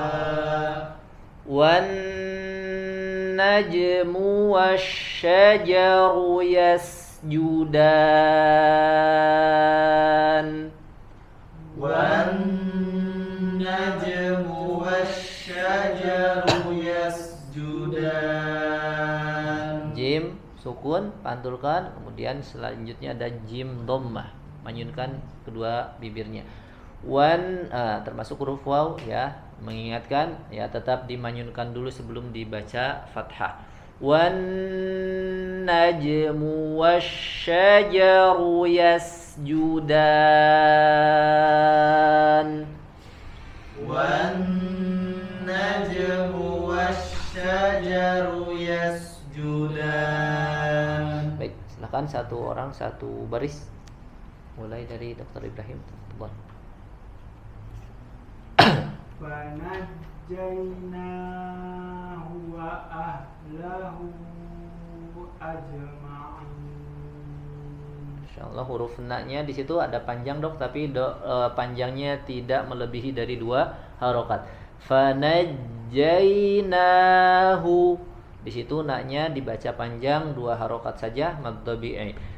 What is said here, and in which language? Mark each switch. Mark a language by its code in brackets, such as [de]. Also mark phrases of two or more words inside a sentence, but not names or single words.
[ar] والنجم والشجر يسجدان. والنجم والشجر يسجدان. [id] Jim sukun, pantulkan, kemudian selanjutnya ada jim dhammah, manyunkan kedua bibirnya. Wan, termasuk huruf waw, ya, mengingatkan, ya, tetap dimanyunkan dulu sebelum dibaca fathah. [ar] والنجم والشجر يسجدان. والنجم والشجر يسجدان. [id] Baik, silakan satu orang satu baris. Mulai dari Dr. Ibrahim. Tafadhol. [ar] فنجيناه وأهله أجمعين. [id] Insyaallah huruf na-nya di situ ada panjang, Dok, tapi panjangnya tidak melebihi dari 2 harokat. Fanajjaynahu, di situ na-nya dibaca panjang 2 harokat saja, [ar] مد طبيعي.